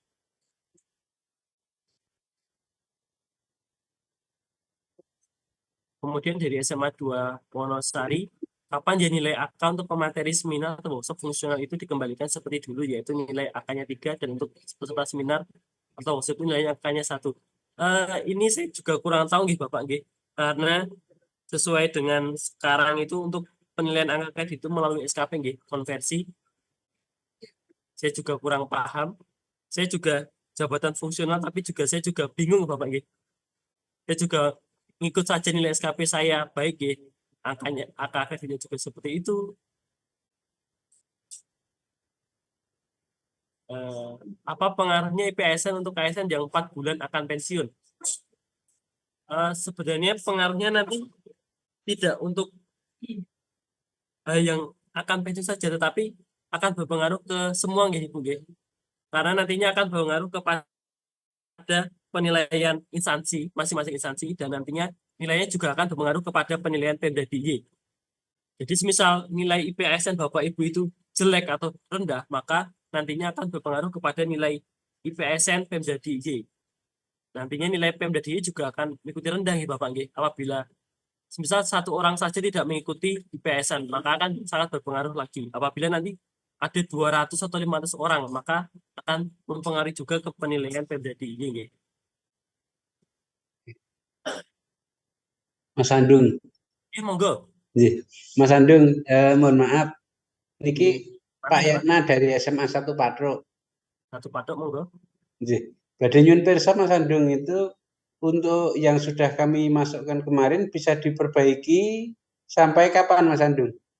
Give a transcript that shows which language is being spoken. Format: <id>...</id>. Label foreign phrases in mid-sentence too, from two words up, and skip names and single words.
<id>Kemudian dari SMA 2 Wonosari, kapan ya nilai AK untuk pemateri seminar atau workshop fungsional itu dikembalikan seperti dulu, yaitu nilai AK-nya 3 dan untuk peserta seminar atau workshop itu nilainya AK-nya 1. Ini saya juga kurang tahu nggih Bapak nggih, karena sesuai dengan sekarang itu untuk penilaian angka kredit itu melalui SKP nggih, konversi. Saya juga kurang paham. Saya juga jabatan fungsional tapi juga saya juga bingung Bapak nggih. Saya juga ngikut saja nilai SKP saya baik nggih. Angkanya angka kreditnya juga seperti itu. Apa pengaruhnya IPSN untuk KSN yang 4 bulan akan pensiun? Sebenarnya pengaruhnya nanti tidak untuk yang akan pensiun saja, tetapi akan berpengaruh ke semua nggih Ibu nggih. Karena nantinya akan berpengaruh kepada penilaian instansi, masing-masing instansi, dan nantinya nilainya juga akan berpengaruh kepada penilaian Pemda DIY. Jadi misal nilai IPSN Bapak Ibu itu jelek atau rendah, maka nantinya akan berpengaruh kepada nilai IPSN Pemda DIY. Nantinya nilai Pemda DIY juga akan mengikuti rendah ya Bapak nggih. Apabila misal satu orang saja tidak mengikuti IPSN, maka akan sangat berpengaruh lagi. Apabila nanti ada 200 atau 500 orang, maka akan mempengaruhi juga ke penilaian Pemda DIY nggih. Mas Andung. Monggo. Mas Andung, mohon maaf. Niki Pak Yana dari SMA 1 Patruk. 1 Patruk monggo.</id> <jv>Badhe nyuwun pirsa</jv> <id>Mas Andung itu untuk yang sudah kami masukkan kemarin bisa diperbaiki sampai kapan Mas Andung?</id>